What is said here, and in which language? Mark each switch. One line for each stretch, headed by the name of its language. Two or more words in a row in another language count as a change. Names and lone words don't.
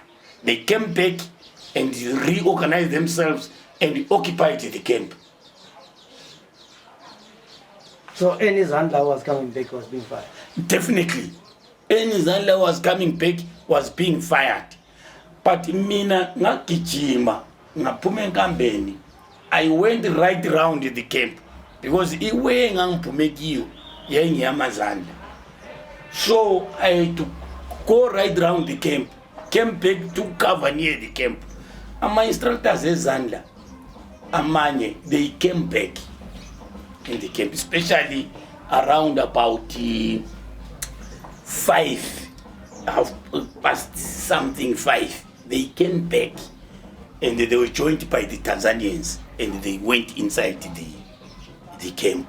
English: They came back and reorganized themselves and occupied the camp. So any ZANLA was coming back was being fired? Definitely. Any ZANLA was coming back was being fired.
North Ndebele: But mina ngagijima ngaphume enkambeni,
English: I went right around the camp because
North Ndebele: iwe ngangiphume kiyo yayingiyamaZANLA.
English: So I had to go right around the camp, came back to cover near the camp. And my instructors ZANLA, amanye, they came back in the camp, especially around about 5 past something 5, they came back and they were joined by the Tanzanians and they went inside the camp.